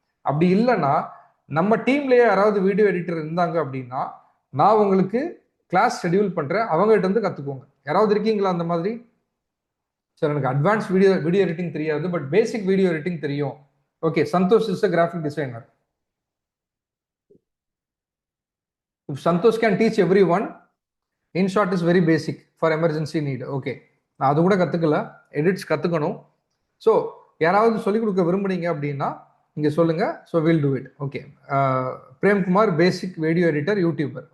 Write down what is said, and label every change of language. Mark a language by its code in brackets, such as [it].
[ta] அப்படி இல்லைன்னா நம்ம டீம்லேயே யாராவது வீடியோ எடிட்டர் இருந்தாங்க அப்படின்னா நான் உங்களுக்கு கிளாஸ் ஷெடியூல் பண்ணுறேன், அவங்ககிட்ட இருந்து கற்றுக்கோங்க. யாராவது இருக்கீங்களா அந்த மாதிரி? சார் எனக்கு அட்வான்ஸ் வீடியோ எடிட்டிங் தெரியாது, பட் பேசிக் வீடியோ எடிட்டிங் தெரியும். [en] Okay, Santosh is a graphic designer. If Santosh can teach everyone, in short is very basic for emergency need. [ta] Okay, நான் அது கூட கற்றுக்கல, எடிட்ஸ் கற்றுக்கணும். ஸோ யாராவது சொல்லிக் கொடுக்க விரும்புனீங்க அப்படின்னா இங்கே சொல்லுங்கள். [en] So will do it. [ta] Okay, Premkumar basic video editor, YouTuber.